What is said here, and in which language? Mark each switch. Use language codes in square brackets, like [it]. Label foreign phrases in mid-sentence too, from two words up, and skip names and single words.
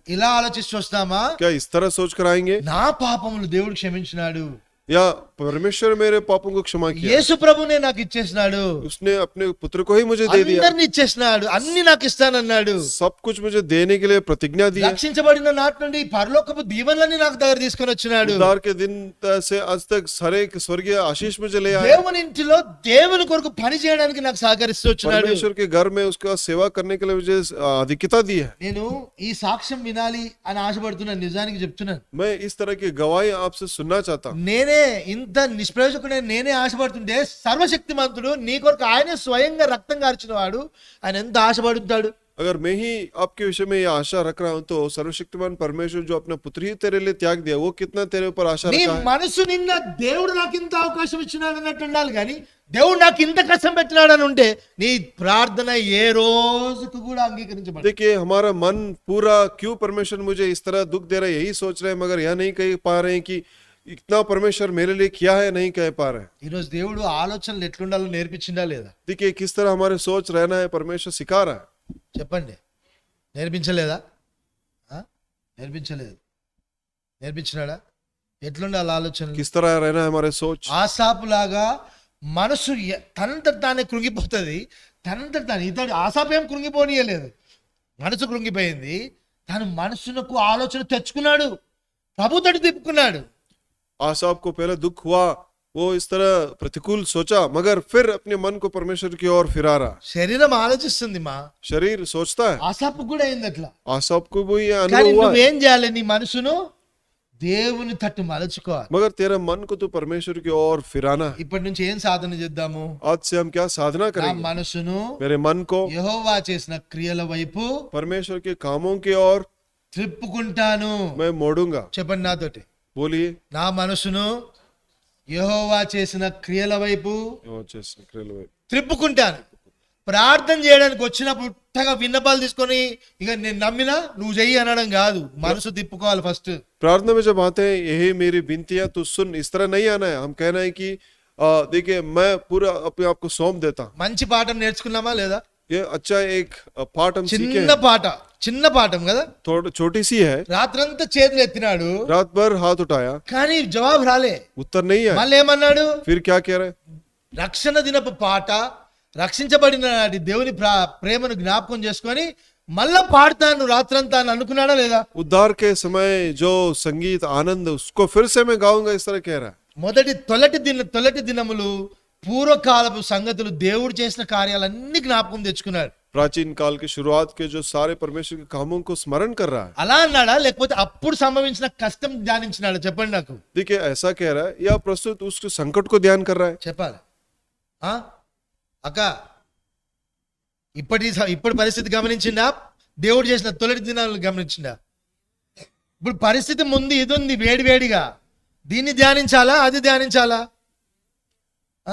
[te] ఇలా ఆలోచిస్తూ వస్తామా? [hi] क्या इस तरह सोच कर आएंगे, [te] నా పాపములు దేవుడు క్షమించినాడు, [hi] या परमेश्वर मेरे पापों को क्षमा किया, [te] యేసు ప్రభునే నాకు ఇచ్చేసినాడు, [hi] उसने अपने पुत्र को ही मुझे दे दिया, [te] అందరిని ఇచ్చేసినాడు, అన్ని నాకు ఇస్తానన్నాడు, [hi] सब कुछ मुझे देने के लिए प्रतिज्ञा दी है। [te] రక్షించబడిన నాటి నుండి పరలోకపు దీవెనలన్నీ నాకు దగ్గర తీసుకొని వచ్చినాడు. [hi] उद्धार के दिन से आज तक सारे स्वर्गीय आशीष मुझे ले आए। [te] దేవుని ఇంటిలో దేవుని కొరకు పని చేయడానికి నాకు సహకరిస్తూ వచ్చినాడు. [hi] परमेश्वर के घर में उसका सेवा करने के लिए मुझे अधिकता दी है। [te] నేను ఈ సాక్ష్యం వినాలి అని ఆశపడుతున్నాను, నిజానికి చెప్తున్నాను. [hi] मैं इस तरह की गवाही आपसे सुनना चाहता हूँ। [te] నేనే ఇంత నిష్ప్రయోజకుడే నేనే ఆశపడుతుంటే, సర్వశక్తిమంతుడు నీ కొరకు ఆయనే స్వయంగా రక్తం కార్చిన వాడు, ఆయన ఎంత ఆశపడుతాడు. [hi] अगर मैं ही आपके विषय में ये आशा रख रहा हूँ तो सर्वशक्तिमान परमेश्वर जो अपना पुत्र ही तेरे लिए त्याग दिया वो कितना तेरे ऊपर आशा [te] నీ [hi] रखा है। [te] మనసు నిన్న దేవుడు నాకు ఇంత అవకాశం ఇచ్చినాడు అన్నట్టు ఉండాలి, కానీ దేవుడు నాకు ఇంత కష్టం పెట్టినాడు అని ఉంటే నీ ప్రార్థన ఏ రోజుకు కూడా అంగీకరించబడదు. [hi] देखिए हमारा मन पूरा क्यों परमेश्वर मुझे इस तरह दुख दे रहा है यही सोच रहे हैं, मगर यह नहीं कह पा रहे हैं कि इतना परमेश्वर मेरे लिए किया है, नहीं कह पा रहे हैं। [te] ఈరోజు దేవుడు ఆలోచనలు ఎట్లుండాలో నేర్పించిందా లేదా? [hi] देखिए किस तरह हमारे सोच रहना है परमेश्वर सिखा रहा है। [te] చెప్పండి, నేర్పించలేదా? నేర్పించలేదు, నేర్పించినాడా? ఎట్లుండాలి ఆలోచనలు? [hi] किस तरह रहना है हमारे सोच। [te] ఆసాపులాగా మనసు తనంతట తానే కృంగిపోతుంది, తనంతట తాను. ఇతడు ఆసాపు ఏం కృంగిపోనీయలేదు, మనసు కృంగిపోయింది. తను మనసునకు ఆలోచన తెచ్చుకున్నాడు, ప్రభుతోటి తిప్పుకున్నాడు. [hi] आसाप को पहले दुख हुआ, वो इस तरह प्रतिकूल सोचा, मगर फिर अपने मन को परमेश्वर की ओर फिरा रहा। [te] శరీరం ఆలోచిస్తుంది, మా [hi] शरीर सोचता है, [te] ఆసాపు కూడా అయింది అట్లా. [hi] आसाप को भी ये [te] కానీ [hi] अनुभव हुआ है। [te] నువ్వేం చేయాలి? నీ మనసును దేవుని తట్టు మలుచుకోవాలి. [hi] मगर तेरा मन को तो परमेश्वर की ओर फिराना है। [te] ఇప్పటి నుంచి ఏం సాధన చేద్దాము? [hi] आज से हम क्या साधना [te] నా [hi] करेंगे, [te] మనసును [hi] मेरे मन को [te] యెహోవా చేసిన క్రియల వైపు [hi] परमेश्वर के कामों की ओर [te] త్రిప్పుకుంటాను. [hi] मैं मोड़ूंगा। [te] చెప్పండి నాతోటి, [hi] बोलिए, [te] నా మనసును యెహోవా చేసిన క్రియల వైపు త్రిప్పుకుంటాను. ప్రార్థన చేయడానికి వచ్చినప్పుడు ఉత్తగా విన్నపాలు తీసుకొని ఇక నేను నమ్మినా నువ్వు చెయ్యి అనడం కాదు, మనసు తిప్పుకోవాలి ఫస్ట్. [hi] प्रार्थना में जब आते हैं यही मेरी विनतियां तू सुन, इस तरह नहीं आना है। हम कहना है कि देखिए मैं पूरा अपने आप को सौंप देता हूं। [te] మంచి పాఠం నేర్చుకున్నామా లేదా? [hi] ये अच्छा एक पाठ हम सीखे [te] చిన్న పాట, చిన్న పాఠం కదా. [hi] थोड़ी छोटी सी है। [te] రాత్రంతా చేతులు ఎత్తినాడు, [hi] रात भर हाथ उठाया, [te] కానీ జవాబు రాలే. [hi] उत्तर नहीं आया। [te] మళ్ళీ ఏమన్నాడు? [hi] फिर क्या कह रहे, [te] రక్షణ దినపు పాట, రక్షించబడిన నాటి దేవుని ప్రేమను జ్ఞాపకం చేసుకొని మళ్ళా పాడతాను రాత్రంతా అని అనుకున్నాడా లేదా? [hi] उद्धार के समय जो संगीत आनंद उसको फिर से मैं गाऊंगा, इस तरह कह रहा है। [te] తొలటి దినములు పూర్వకాలపు సంగతులు, దేవుడు చేసిన కార్యాలన్నీ జ్ఞాపకం తెచ్చుకున్నాడు. [hi] प्राचीन काल के शुरुआत के जो सारे परमेश्वर के कामों को स्मरण कर रहा है। [te] అలా అన్నాడా లేకపోతే అప్పుడు సంభవించిన కష్టం ధ్యానించినాడా చెప్పండి నాకు [hi] देखिए ऐसा कह रहा है या प्रस्तुत उस संकट को ध्यान कर रहा है। [te] చెప్పాలి ఆ? అక్క ఇప్పుడు పరిస్థితి గమనించిందా దేవుడు చేసిన తొలటి దినాలను గమనించిందా ఇప్పుడు పరిస్థితి ముందు ఇది ఉంది వేడివేడిగా దీన్ని ధ్యానించాలా అది ధ్యానించాలా ఆ?